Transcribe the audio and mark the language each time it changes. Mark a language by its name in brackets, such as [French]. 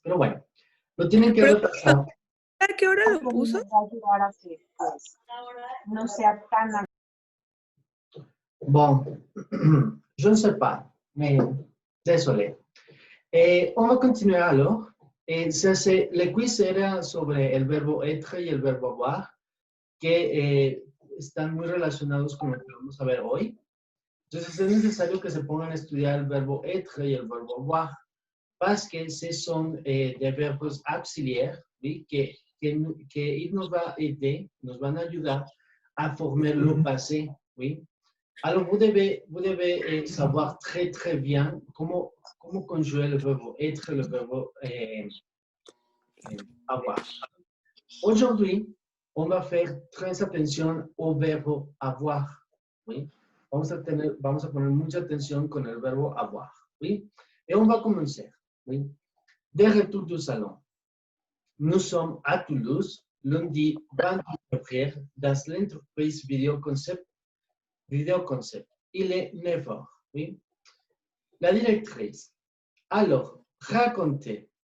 [Spanish] Pero bueno, lo tienen que repasar. ¿A qué hora lo puso? Va a ayudar a que pues, no sea tan... [French] Bon, je ne sais pas, mais désolé. On va continuer alors. [Spanish] Le quiz era sobre el verbo être y el verbo avoir, que están muy relacionados con lo que vamos a ver hoy. Entonces es necesario que se pongan a estudiar el verbo être y el verbo avoir, [French] parce que ce sont des [Spanish] verbos auxiliaires, ¿sí? que nos va a aider, nos van a ayudar a [French] former le passé, [Spanish] ¿sí? [French] Alors, vous devez savoir très bien comment conjuguer le verbe être et le verbe avoir. Aujourd'hui, on va faire très attention au verbe avoir. [Spanish] ¿Sí? Vamos a poner mucha atención con el verbo avoir. [French] ¿Sí? Et on va commencer. ¿Sí? De retour du salon. Nous sommes à Toulouse, lundi 20 février, dans l'entreprise Videoconcept. Il est 9 heures. Oui? La directrice. Alors, racontez.